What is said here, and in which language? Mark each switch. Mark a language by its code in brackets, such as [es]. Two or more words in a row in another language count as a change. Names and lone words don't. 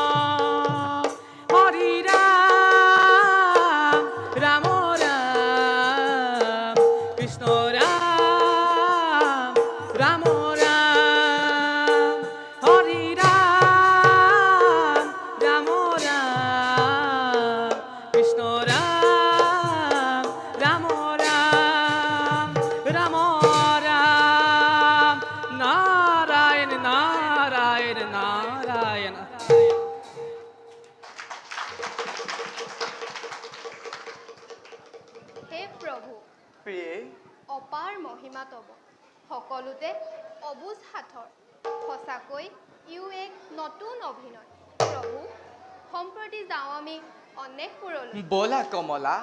[as] হরি রাম রাম রাম কৃষ্ণ রাম রাম রাম হরি রাম রাম রাম কৃষ্ণ রাম রাম রাম রাম রাম নারায়ণ নারায়ণ নারায়ণ হে প্ৰভু প্ৰিয়ে অপাৰ মহিমা তব সকলোতে অবুজ হাথৰ সঁচাকৈ ইও এক নতুন অভিনয় প্ৰভু সম্প্ৰতি যাওঁ আমি অনেকপুৰলৈ